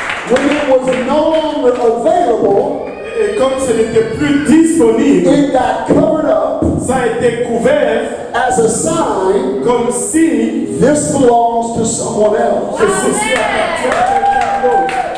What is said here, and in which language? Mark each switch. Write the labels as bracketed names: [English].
[English] When it was no longer available, [French] Et comme ce n'était plus disponible, [English] it got covered up [French] ça a été couvert [English] as a sign [French] comme si [English] this belongs to someone else. [French] que ceci appartient à quelqu'un d'autre.